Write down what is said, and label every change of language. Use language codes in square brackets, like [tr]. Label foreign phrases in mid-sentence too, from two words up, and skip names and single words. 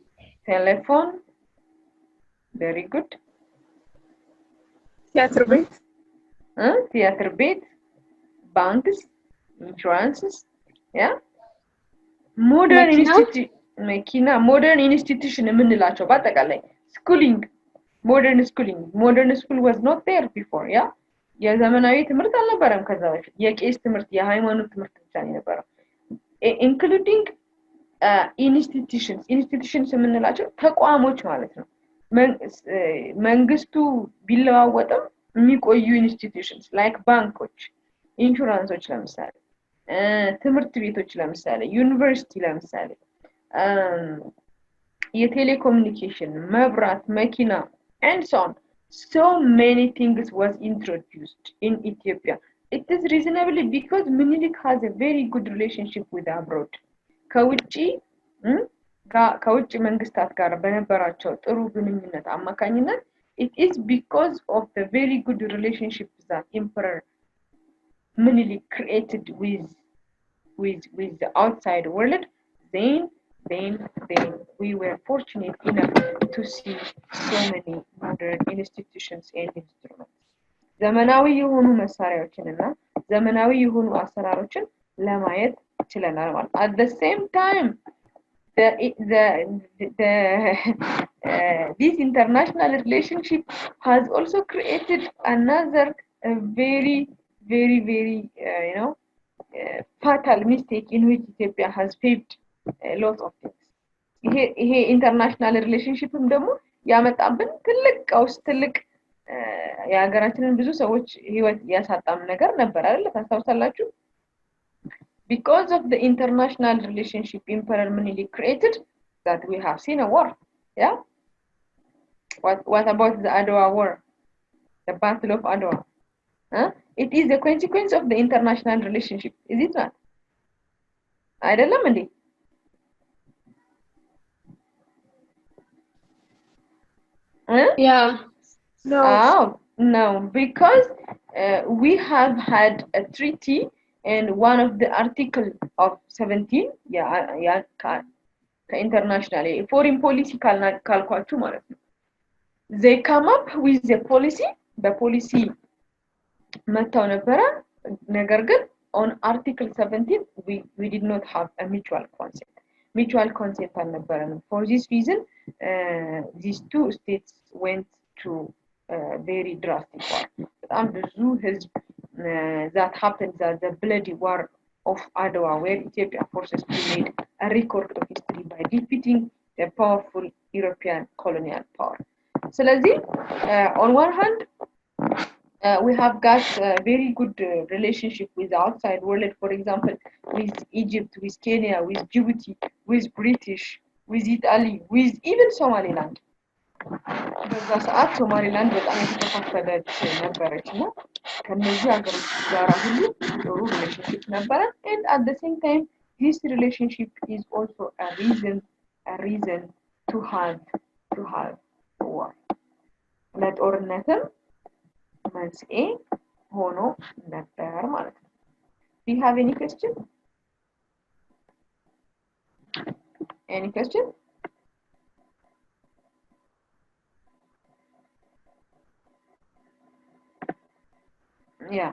[en] Very good. Theater ቤት, banks, insurances, yeah. Modern institution [am] የምንላቸው በአጠቃላይ [en] schooling, modern school was not there before, yeah. [am] የዘመናዊ ትምህርት አልነበረም ከዛ በፊት። የቄስ ትምህርት፣ የሃይማኖት ትምህርት ብቻ ነበር። [en] including institutions [am] የምንላቸው ተቋሞች ማለት ነው። መንግስቱ ቢለዋወጥም የሚቆዩ [en] institutions like [am] ባንኮች፣ ኢንሹራንሶች ለምሳሌ፣ ትምህርት ቤቶች ለምሳሌ፣ ዩኒቨርሲቲ ለምሳሌ፣ የቴሌኮሙኒኬሽን፣ መብራት፣ መኪና [en] and so on. So many things was introduced in Ethiopia. It is reasonably because Menelik has a very good relationship with abroad. [am] ከውጭ መንግስታት ጋር በነበራቸው ጥሩ ግንኙነት አማካኝነት, [en] it is because of the very good relationship that Emperor Menelik created with the outside world. Then we were fortunate enough to see so many modern institutions and instruments. [am] ዘመናዊ የሆኑ መሳሪያዎችንና ዘመናዊ የሆኑ አሰራሮችን ለማየት ችለናል ማለት. [en] At the same time, this international relationship has also created another very fatal mistake in which Ethiopia has paved a lot of things. [am] ይሄ [en] international relationshipም [am] ደግሞ ያመጣብን ትልቅ ቀውስ፣ ትልቅ የሀገራችንን ብዙ ሰዎች ህይወት ያሳጣም ነገር ነበር አይደል? ታስታውሳላችሁ? [en] Because of the international relationship Emperor Menelik created, that we have seen a war. Yeah. What about the Adwa war? The Battle of Adwa. It is a consequence of the international relationship. Is it not? [am] አይደለም እንዴ? [en] Yeah. No, because we have had a treaty, and one of the article of 17, ከinternational foreign policy [am] ካልኳችሁ ማለት [en] ነው they come up with the policy [am] በፖሊሲ መታው ነበረ ነገር ግን [en] on article 17 we did not have a mutual consent አልነበረንም for this reason these two states went to very drastic war [am] በጣም ብዙ ህዝብ [en] that happened that the bloody war of Adwa where Ethiopia forces made a record of history by defeating the powerful European colonial power. ስለዚህ on one hand we have got a very good relationship with the outside world, for example, with Egypt, with Kenya, with Djibouti, with British, with Italy, with even Somaliland. [am] በዛ ሰዓት ሶማሊላንድ በጣም የተከፋፈለች ነበረች እና ከነዚህ ሀገሮች ጋር ሁሉ ጥሩ ሪሌሽንሺፕ ነበረ [en] and at the same time this relationship is also a reason to have war. [am] ለጦርነትም መንስኤ ሆኖ ነበር ማለት ነው. [en] Do you have any question? Any question? Yeah.